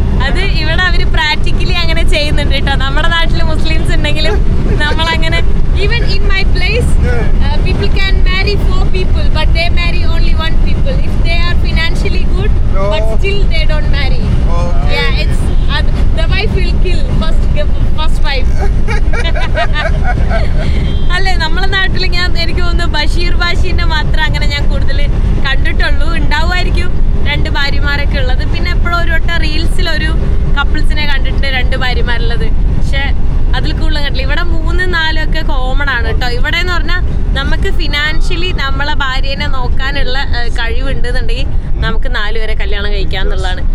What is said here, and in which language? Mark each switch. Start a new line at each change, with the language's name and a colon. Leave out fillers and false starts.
Malayalam: അത് ഇവിടെ അവര് പ്രാക്ടിക്കലി അങ്ങനെ ചെയ്യുന്നുണ്ട് കേട്ടോ. നമ്മുടെ നാട്ടിൽ മുസ്ലിംസ് ഉണ്ടെങ്കിലും നമ്മളങ്ങനെ
English: Even in my place people can marry 4 people but they marry only 1 people if they are financially good, but still they don't marry. Yeah, it's the wife will kill first wife.
Malayalam: അല്ലേ, നമ്മളെ നാട്ടിൽ എനിക്ക് തോന്നുന്നു ബഷീർ ബാഷിന്റെ മാത്രം അങ്ങനെ ഞാൻ കൂടുതൽ കണ്ടിട്ടുള്ളൂ. ഉണ്ടാവുമായിരിക്കും 2 ഭാര്യമാരൊക്കെ ഉള്ളത്. പിന്നെ എപ്പോഴും ഒരു വട്ടം റീൽസിലൊരു കപ്പിൾസിനെ കണ്ടിട്ടുണ്ട് 2 ഭാര്യമാരുള്ളത്, പക്ഷെ അതിൽ കൂടുതൽ കണ്ടില്ല. ഇവിടെ 3, 4 ഒക്കെ കോമൺ ആണ് കേട്ടോ. ഇവിടെ എന്ന് പറഞ്ഞാൽ നമുക്ക് ഫിനാൻഷ്യലി നമ്മളെ ഭാര്യേനെ നോക്കാനുള്ള കഴിവുണ്ടെന്നുണ്ടെങ്കിൽ നമുക്ക് 4 പേരെ കല്യാണം കഴിക്കാന്നുള്ളതാണ്.